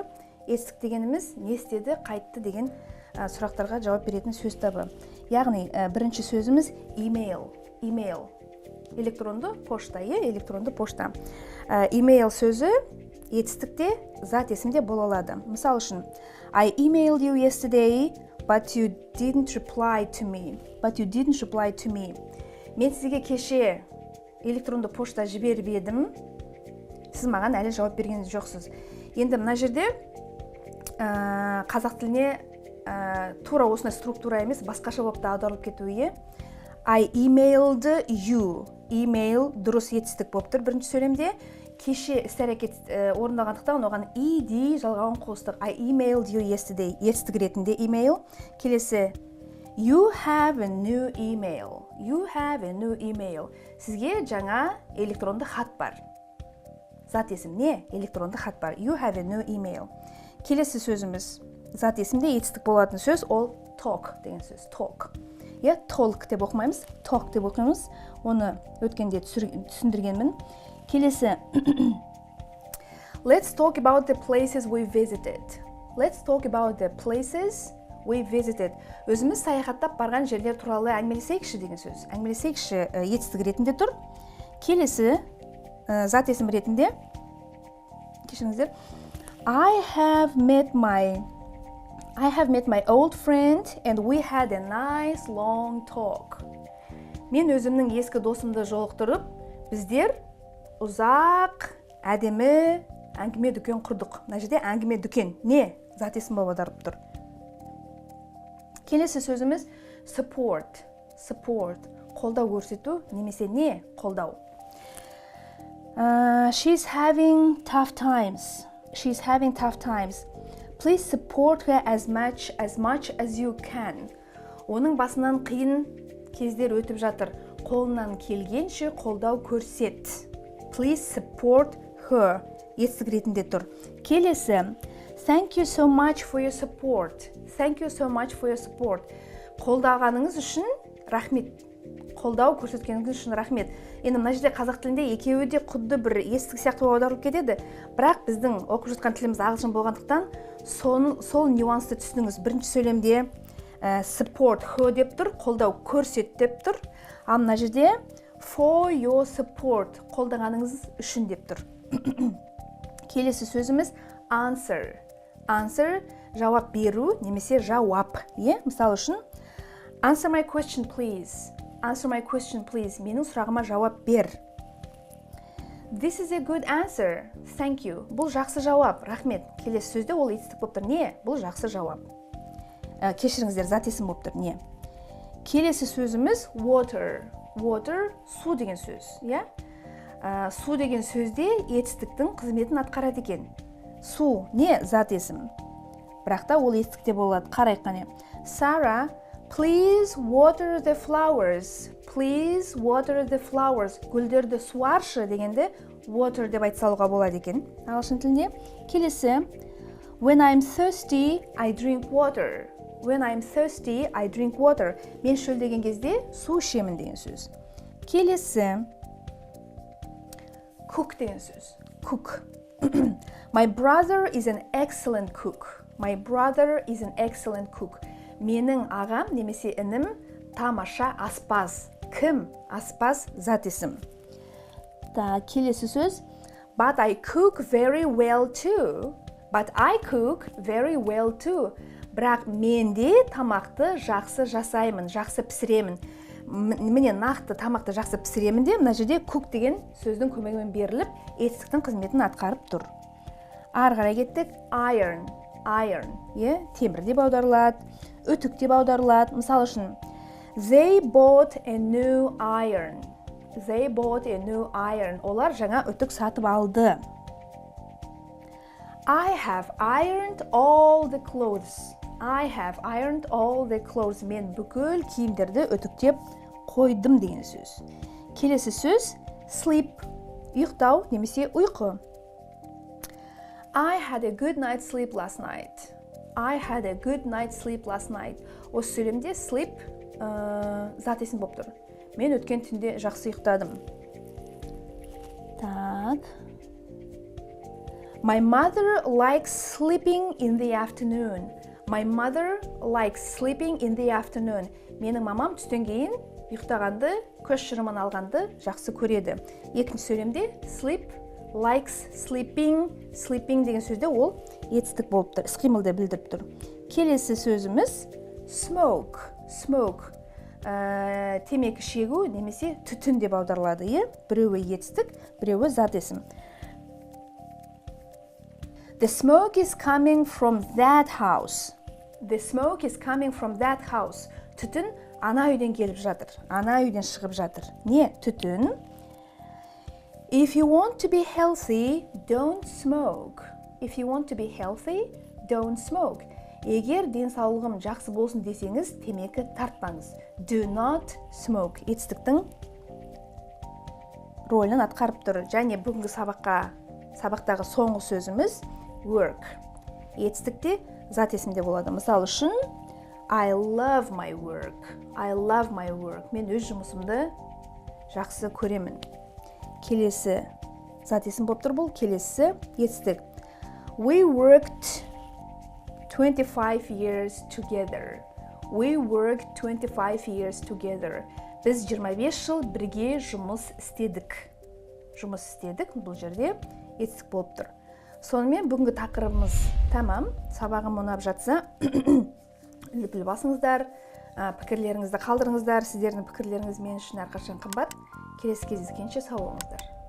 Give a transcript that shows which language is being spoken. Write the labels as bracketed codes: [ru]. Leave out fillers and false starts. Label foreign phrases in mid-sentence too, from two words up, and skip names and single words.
[kk] Етістік дегеніміз не істеді, қайтты деген сұрақтарға жауап беретін сөз табы. Яғни бірінші сөзіміз email. Электронды пошта, электронды пошта. Email сөзі етістікте зат есімде бола алады. Мысал үшін, [en] I emailed you yesterday, but you didn't reply to me. [kk] Мен сізге кеше электронды пошта жіберіп едім. Сіз маған әлі жауап берген жоқсыз. Енді мына жерде қазақ тіліне тура осындай структура емес, басқаша болып та аударылып кетуі. [en] I emailed you. [kk] Email дұрыс етістік болып тұр бірінші сөйлемде. Кеше іс-әрекет орындалғандықтан оған ed жалғауын қостық. [en] I emailed you yesterday. [kk] Етістік ретінде [en] email. Келесі You have a new email. [kk] Сізге жаңа электронды хат бар. Зат есім не? Электронды хат бар. [en] You have a new email. [kk] Келесі сөзіміз зат есімде етістік болатын сөз, ол talk деген сөз. Talk. Talk деп оқымаймыз, talk деп оқимыз. Оны өткенде түсіндіргенмін. [en] Келесі Let's talk about the places we visited. [kk] Өзіміз саяхаттап барған жерлер туралы әңгімелесейікші деген сөз. Әңгімелесейікші етістік ретінде тұр. Келесі зат есім ретінде кешіріңіздер. [en] I have met my old friend and we had a nice long talk. [kk] Мен өзімнің ескі досымды жолықтырып, біздер ұзақ, әдемі әңгіме дүкен құрдық. Мына жерде әңгіме дүкен не? Зат есім болып аударылып тұр. Келесі сөзіміз support. Қолдау көрсету немесе не? Қолдау. [en] She's having tough times. Please support her as much as you can. [kk] Оның басынан қиын кездер өтіп жатыр. Қолынан келгенше қолдау көрсет. [en] Please support her. [kk] Етістік ретінде тұр. [en] Келесі Thank you so much for your support. [kk] Қолдағаныңыз үшін рахмет. Қолдау көрсеткеніңіз үшін рахмет. Енді мына жерде қазақ тілінде екеуі де құдды бір естік сияқты аударылып кетеді. Бірақ біздің оқып жатқан тіліміз ағылшын болғандықтан сол нюансты түсініңіз. Бірінші сөйлемде [en] support her [kk] деп тұр, қолдау көрсет деп тұр. Ал мына жерде [en] for your support, [kk] қолдағаныңыз үшін деп тұр. Келесі сөзіміз answer. Жауап беру немесе жауап. Мысал үшін [en] answer my question please. [kk] Менің сұрағыма жауап бер. [en] This is a good answer. Thank you. [kk] Бұл жақсы жауап. Рахмет. Келесі сөзде ол етістік болып тұр. Не? Бұл жақсы жауап. Кешіріңіздер, зат есім болып тұр. Не? Келесі сөзіміз water. Су деген сөз. Су деген сөзде етістіктің қызметін атқарады екен. Су не? Зат есім. Бірақ та ол етістікте болады. Қарайық қане. [en] Sarah, Please water the flowers. [kk] Гүлдерді суаршы дегенде water деп айта салуға болады екен ағылшын тілінде. [en] Келесі When I'm thirsty, I drink water. [kk] Мен шөлдеген кезде су ішемін деген сөз. Келесі cook деген сөз. Cook. [en] My brother is an excellent cook. [kk] Менің ағам немесе інім тамаша аспаз. Кім? Аспаз зат есім. Келесі сөз [en] But I cook very well too. [kk] Бірақ мен де тамақты жақсы жасаймын, жақсы пісіремін. Міне нақты тамақты жақсы пісіремін де мына жерде cook деген сөздің көмегімен беріліп, етістіктің қызметін атқарып тұр. Ары қарай кеттік. Iron. Темір деп аударылады. Өтік деп аударылады. Мысал үшін [en] They bought a new iron. [kk] Олар жаңа өтік сатып алды. [en] I have ironed all the clothes. I have ironed all the clothes. [kk] Мен бүкіл киімдерді үтіктеп қойдым деген сөз. Келесі сөз sleep, ұйықтау немесе ұйқы. [en] I had a good night's sleep last night. I had a good night's sleep last night. [kk] Осы сөйлемде sleep зат есім болып тұр. Мен өткен түнде жақсы ұйықтадым. Так. [en] My mother likes sleeping in the afternoon. My mother likes sleeping in the afternoon. [kk] Менің мамам түстен кейін ұйықтағанды, көз шырымын алғанды жақсы көреді. Екінші сөйлемде sleep, likes, sleeping, sleeping деген сөзде ол етістік болып тұр, іс-қимылды білдіріп тұр. Келесі сөзіміз smoke, smoke. Темекі шегу немесе түтін деп аударылады, біреуі етістік, біреуі зат есім. [en] The smoke is coming from that house. The smoke is coming from that house. [kk] Түтін ана үйден келіп жатыр, ана үйден шығып жатыр. Не? Түтін. [en] If you want to be healthy, don't smoke. If you want to be healthy, don't smoke. [kk] Егер денсаулығым жақсы болсын десеңіз, темекі тартпаңыз. [en] Do not smoke. [kk] Етістіктің рөлін атқарып тұр. Және бүгінгі сабақтағы соңғы сөзіміз work. Етістікте зат есімде болады. Мысалы үшін [en] I love my work. I love my work. [kk] Мен өз жұмысымды жақсы көремін. Келесі зат есім болып тұр бұл. Келесі етістік. [en] We worked 25 years together. We worked 25 years together. [kk] Біз 25 жыл бірге жұмыс істедік. Жұмыс істедік, бұл жерде етістік болып тұр. Сонымен бүгінгі тақырыбымыз тамам. Сабағым ұнап жатса, үлгі басыңыздар, пікірлеріңізді қалдырыңыздар. Сіздердің пікірлеріңіз мен үшін әрқашан қымбат. Келесі кездескенше сау болыңыздар.